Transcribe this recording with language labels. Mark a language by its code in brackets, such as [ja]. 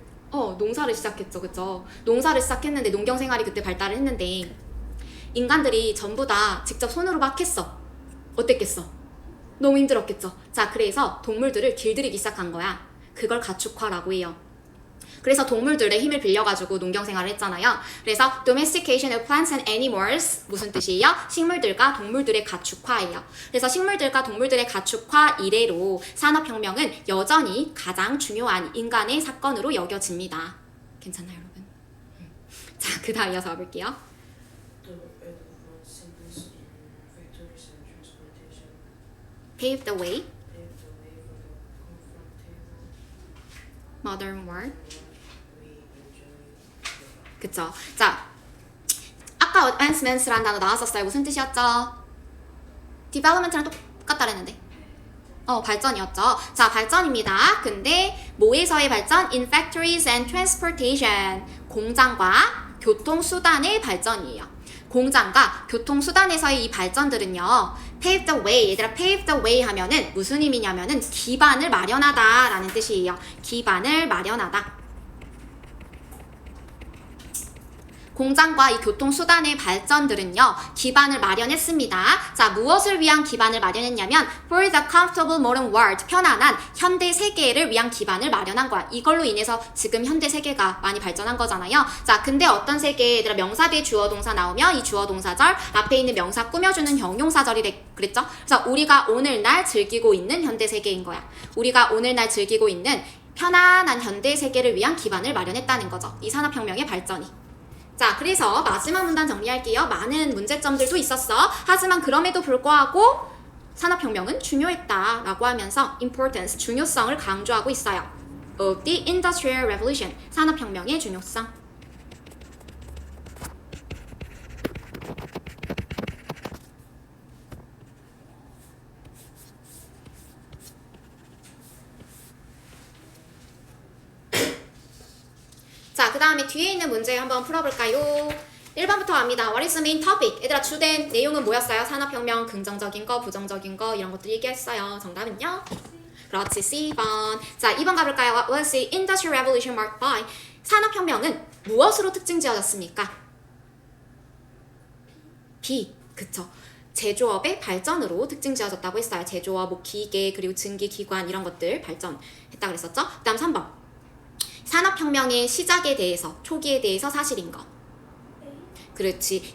[ko] 농사를 시작했죠. 그쵸? 농사를 시작했는데, 농경 생활이 그때 발달을 했는데, 인간들이 전부 다 직접 손으로 막 했어. 어땠겠어? 너무 힘들었겠죠. 자, 그래서 동물들을 길들이기 시작한 거야. 그걸 가축화라고 해요. 그래서 동물들의 힘을 빌려가지고 농경 생활을 했잖아요. 그래서 [en] domestication of plants and animals, [ko] 무슨 뜻이에요? 식물들과 동물들의 가축화예요. 그래서 식물들과 동물들의 가축화 이래로 산업혁명은 여전히 가장 중요한 인간의 사건으로 여겨집니다. 괜찮나요, 여러분? 자, 그 다음 이어서 가볼게요. [en] The advances in factories and transportation Pave the way, paved the way for the comfortable modern world. we enjoy today. [ko] 그쵸? 자, 아까 advancements라는 단어 나왔었어요. 무슨 뜻이었죠? development랑 똑같다 그랬는데. 발전이었죠. 자, 발전입니다. 근데 뭐에서의 발전? [en] In factories and transportation. [ko] 공장과 교통수단의 발전이에요. 공장과 교통수단에서의 이 발전들은요, [en] pave the way, [ko] 얘들아 pave the way 하면은 무슨 의미냐면은 기반을 마련하다 라는 뜻이에요. 기반을 마련하다. 공장과 이 교통수단의 발전들은요, 기반을 마련했습니다. 자, 무엇을 위한 기반을 마련했냐면 [en] for the comfortable modern world, [ko] 편안한 현대 세계를 위한 기반을 마련한 거야. 이걸로 인해서 지금 현대 세계가 많이 발전한 거잖아요. 자, 근데 어떤 세계, 얘들아 명사 뒤에 주어 동사 나오면 이 주어 동사절 앞에 있는 명사 꾸며주는 형용사절이래 그랬죠? 그래서 우리가 오늘날 즐기고 있는 현대 세계인 거야. 우리가 오늘날 즐기고 있는 편안한 현대 세계를 위한 기반을 마련했다는 거죠. 이 산업혁명의 발전이. 자, 그래서 마지막 문단 정리할게요. 많은 문제점들도 있었어. 하지만 그럼에도 불구하고 산업혁명은 중요했다라고 하면서 importance, 중요성을 강조하고 있어요. [en] of the Industrial Revolution, [ko] 산업혁명의 중요성. 자, 그 다음에 뒤에 있는 문제 한번 풀어볼까요? 1번부터 갑니다. [en] What is the main topic? [ko] 얘들아, 주된 내용은 뭐였어요? 산업혁명, 긍정적인 거, 부정적인 거, 이런 것들 얘기했어요. 정답은요? 그렇지, C번. 자, 2번 가볼까요? [en] What was the Industrial Revolution marked by? [ko] 산업혁명은 무엇으로 특징 지어졌습니까? B, 그쵸. 제조업의 발전으로 특징 지어졌다고 했어요. 제조업, 뭐 기계, 그리고 증기, 기관 이런 것들 발전했다 그랬었죠? 그 다음 3번. 산업혁명의 시작에 대해서, 초기에 대해서 사실인 거. 그렇지.